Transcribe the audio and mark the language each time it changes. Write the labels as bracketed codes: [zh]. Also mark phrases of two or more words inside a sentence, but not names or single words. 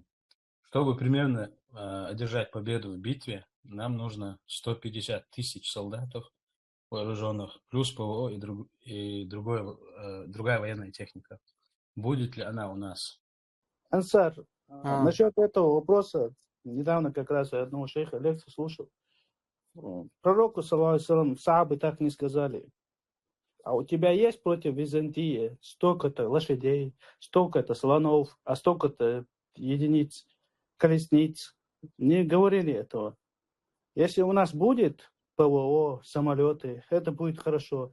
[ru] Чтобы примерно одержать победу в битве, нам нужно 150 тысяч солдатов вооруженных, плюс ПВО и другая военная техника. Будет ли она у нас? Ансар, насчет этого вопроса, недавно как раз я одного шейха лекцию слушал. Пророку, [ar] صلى الله عليه وسلم, [ru] сахабы так не сказали. А у тебя есть против Византии столько-то лошадей, столько-то слонов, а столько-то единиц, колесниц. Не говорили этого. Если у нас будет ПВО, самолеты, это будет хорошо.